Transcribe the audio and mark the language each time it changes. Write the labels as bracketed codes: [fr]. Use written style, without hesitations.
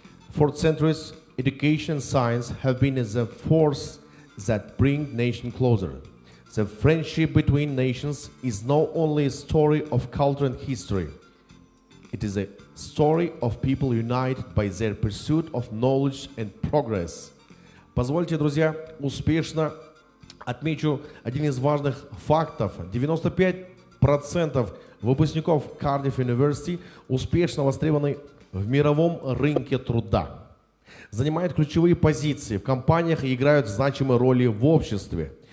[en] For centuries, education and science have been the force that bring nations closer. The friendship between nations is not only a story of culture and history. It is a story of people united by their pursuit of knowledge and progress. [ru] Позвольте, друзья, успешно отмечу один из важных фактов. 95% выпускников Cardiff University успешно востребованы в мировом рынке труда. Занимают ключевые позиции в компаниях и играют значимые роли в обществе.